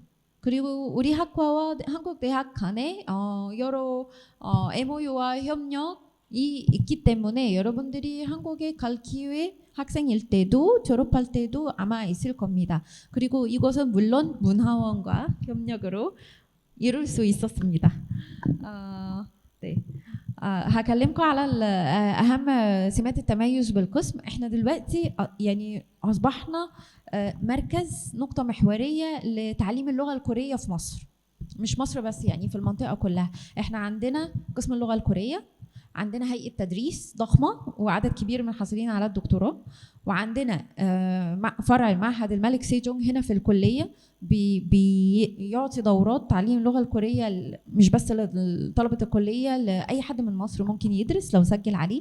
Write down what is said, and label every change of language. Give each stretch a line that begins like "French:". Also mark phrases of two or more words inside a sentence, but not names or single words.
Korean: 그리고 우리 학과와 한국 대학 간에 여러 MOU와 협력이 있기 때문에 여러분들이 한국에 갈 기회 학생일 때도 졸업할 때도 아마 있을 겁니다. 그리고 이것은 물론 문화원과 협력으로 이룰 수 있었습니다. 네.
Arabic: هكلمكم على أهم سمات التميز بالقسم. احنا دلوقتي يعني أصبحنا مركز نقطة محورية لتعليم اللغة الكورية في مصر. مش مصر بس، يعني في المنطقة كلها. احنا عندنا قسم اللغة الكورية، عندنا هيئة تدريس ضخمة وعدد كبير من الحاصلين على الدكتوراه، وعندنا فرع معهد الملك سيجونج هنا في الكلية بيعطي دورات تعليم اللغة الكورية مش بس لطلبة الكلية، لأي حد من مصر ممكن يدرس لو سجل عليه.